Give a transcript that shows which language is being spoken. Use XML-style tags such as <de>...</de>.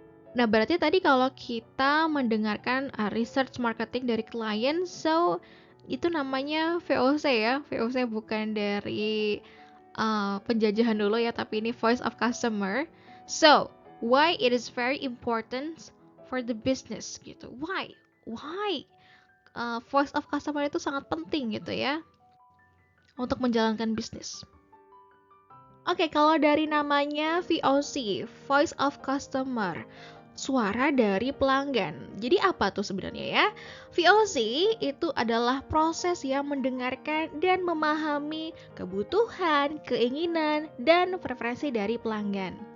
<id>Nah, berarti tadi kalau kita mendengarkan</id> <en>research marketing</en> <id>dari klien, so itu namanya VOC ya. VOC bukan dari penjajahan dulu ya, tapi ini voice of customer.</id> <en>So, why it is very important for the business</en> <id>gitu.</id> <en>Why? Why?</en> <id>Voice of customer itu sangat penting gitu ya untuk menjalankan bisnis. Oke, kalau dari namanya VOC, Voice of Customer, suara dari pelanggan. Jadi apa tuh sebenarnya ya? VOC itu adalah proses yang mendengarkan dan memahami kebutuhan, keinginan, dan preferensi dari pelanggan.</id>